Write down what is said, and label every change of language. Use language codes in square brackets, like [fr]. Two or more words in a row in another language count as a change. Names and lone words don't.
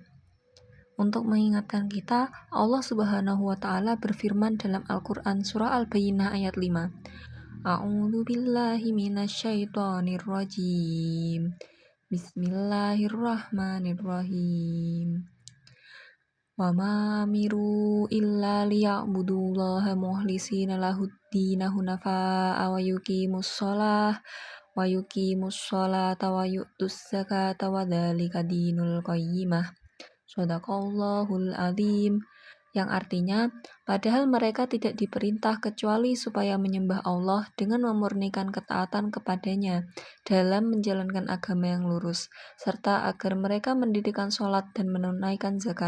[id] Untuk mengingatkan kita, Allah [ar] سبحانه وتعالى [id] berfirman dalam Al-Qur'an surah Al-Bayyinah ayat 5. [ar] أعوذ بالله من الشيطان الرجيم. بسم الله الرحمن الرحيم. وما أمروا إلا ليعبدوا الله مخلصين له الدين حنفاء ويقيموا الصلاة ويؤتوا الزكاة وذلك دين القيمة. صدق الله العظيم. [id] Yang artinya, padahal mereka tidak diperintah kecuali supaya menyembah Allah dengan memurnikan ketaatan kepadanya dalam menjalankan agama yang lurus, serta agar mereka mendirikan sholat dan menunaikan zakat.